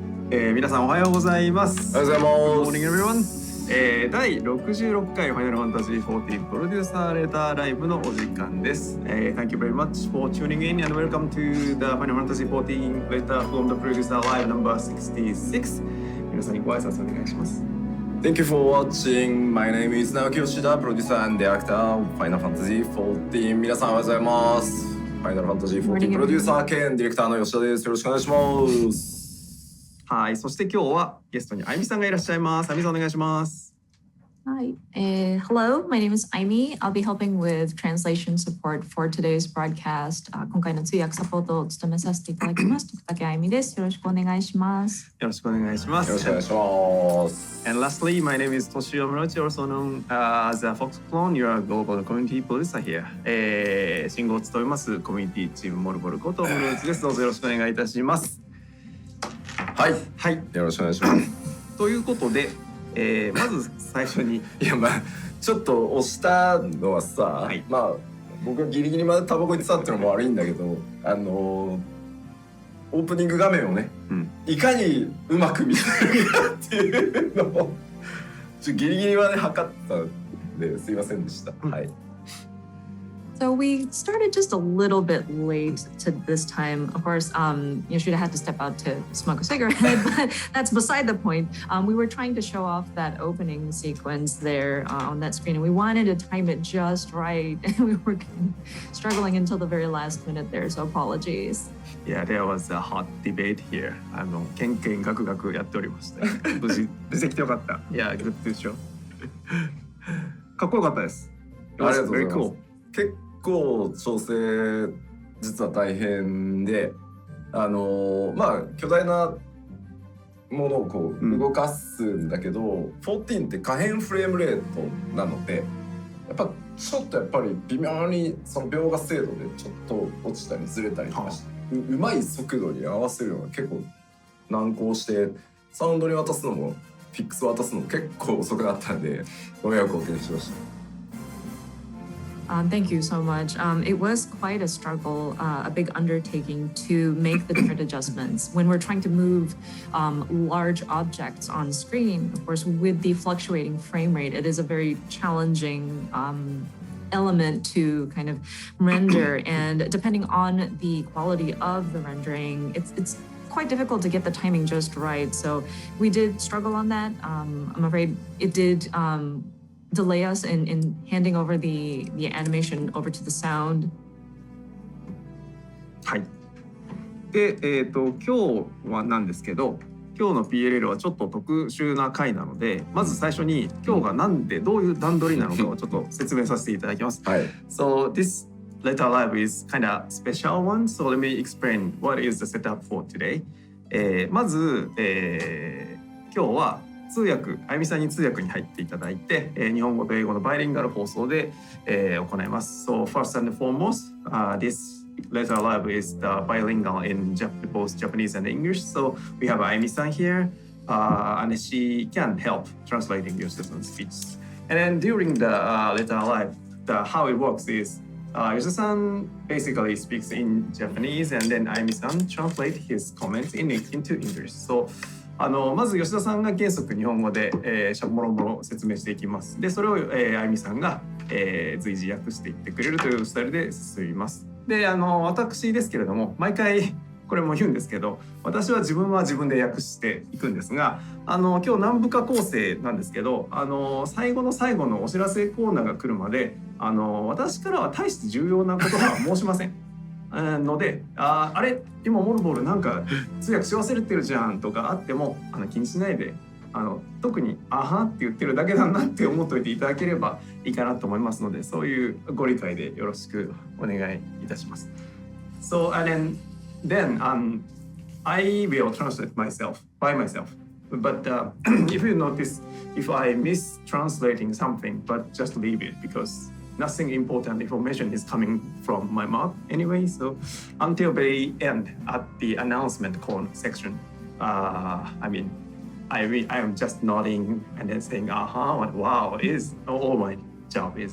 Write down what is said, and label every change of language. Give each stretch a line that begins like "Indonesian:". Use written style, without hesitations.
Japanese: 皆さんおはようございます。おはようございます。
English: Good morning everyone。
Japanese: 第66回ファイナルファンタジー14プロデューサーレターライブのお時間です。
English: Thank you very much for tuning in and welcome to the Final Fantasy 14 letter from the producer live number 66。
Japanese: 皆さんにご挨拶お願いします。
English: Thank you for watching. My name is Naoki Yoshida, producer and director of Final Fantasy 14。
Japanese: 皆さんおはようございます。ファイナルファンタジー14プロデューサー兼ディレクターの吉田です。よろしくお願いします。はい、そして今日はゲストにあゆみさんがいらっしゃいます。あゆみさんお願いします。
English: Hi, hello, my name is Aimi. I'll be helping with translation support for today's broadcast.
Japanese: 今回の通訳サポートを務めさせていただきます。徳竹あゆみです。よろしくお願いします。よろしくお願いします。よろしくお願いします。
English: And lastly, my name is Toshio Morochi, also known as a Fox Clone. You're a global community producer here.
Japanese: 信号を務めますコミュニティチームモルボルことムルーツです。どうぞよろしくお願いいたします。はい、はい、よろしくお願いします。ということで、まず最初にいやちょっと押したのはさ、はい、僕がギリギリまでタバコ行ってたっていうのも悪いんだけど、オープニング画面をね、いかにうまく見せるかっていうのをギリギリまで測ったんですいませんでした。はい。
English: So we started just a little bit late to this time. Of course, Yoshida had to step out to smoke a cigarette, but that's beside the point. We were trying to show off that opening sequence there on that screen, and we wanted to time it just right. And we were struggling until the very last minute there, so apologies. Yeah, there was a hot debate here.
Japanese: ケンケンガクガクやっておりました。無事出てきてよかった。
English: Yeah, good to show.
Japanese: かっこよかったです。ありがとうございます。結構調整実は大変で、巨大なものをこう動かすんだけど、14って可変フレームレートなので、やっぱり微妙にその描画精度でちょっと落ちたりずれたりとかして、うまい速度に合わせるのが結構難航して、サウンドに渡すのもフィックス渡すのも結構遅くなったんで、ご迷惑をおかけしました。
English: Thank you so much. It was quite a struggle, a big undertaking to make the different adjustments. When we're trying to move large objects on screen, of course, with the fluctuating frame rate, it is a very challenging element to kind of render. And depending on the quality of the rendering, it's quite difficult to get the timing just right. So we did struggle on that. I'm afraid it did delay us in handing over the animation over to the sound.
Japanese: はい。で、今日はなんですけど、今日の PLL はちょっと特殊な回なので、まず最初に今日がなんでどういう段取りなのかをちょっと説明させていただきます。はい。
English: So this letter live is kind of special one. So let me explain what is the setup for today.
Japanese: まず、今日は通訳、あゆみさんに通訳に入っていただいて、日本語と英語のバイリンガル放送で、行います。
English: So first and foremost, this letter live is the bilingual in both Japanese and English. So we have あゆみさん here, and she can help translating Yoshida-san's speech. And then during the letter live, how it works is Yoshida-san basically speaks in Japanese, and then あゆみさん translate his comments into English. So
Japanese: まず吉田さんが原則日本語で、もろもろ説明していきます。でそれを、あゆみさんが、随時訳していってくれるというスタイルで進みます。で私ですけれども毎回これも言うんですけど、私は自分で訳していくんですが、今日何部か構成なんですけど、最後の最後のお知らせコーナーが来るまで私からは大して重要なことは申しません。のであれ今モルボルなんか通訳し忘れてるじゃんとかあっても気にしないで特に「あは」って言ってるだけだなって思っといていただければいいかなと思いますので、そういうご理解でよろしくお願いいたします。
English: So and then I will translate by myself. But if you notice, if I miss translating something, but just leave it because nothing important information is coming from my mouth anyway. So until very end at the announcement call section, I am just nodding and then saying, what wow is all my job is.